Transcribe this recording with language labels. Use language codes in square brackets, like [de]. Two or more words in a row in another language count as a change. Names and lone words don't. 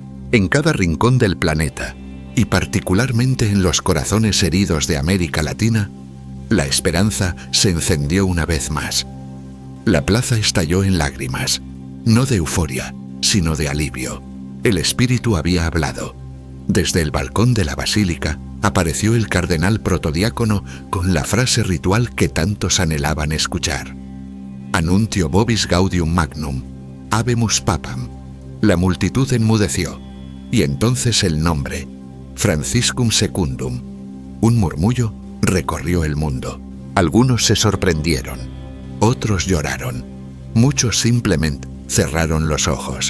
[es] En cada rincón del planeta, y particularmente en los corazones heridos de América Latina, La esperanza se encendió una vez más. La plaza estalló en lágrimas, no de euforia, sino de alivio. El espíritu había hablado. Desde el balcón de la basílica apareció el cardenal protodiácono con la frase ritual que tantos anhelaban escuchar. [la] Annuntio vobis gaudium magnum, habemus papam. [es] La multitud enmudeció, y entonces el nombre, Franciscum Secundum. Un murmullo recorrió el mundo. Algunos se sorprendieron, otros lloraron, muchos simplemente cerraron los ojos.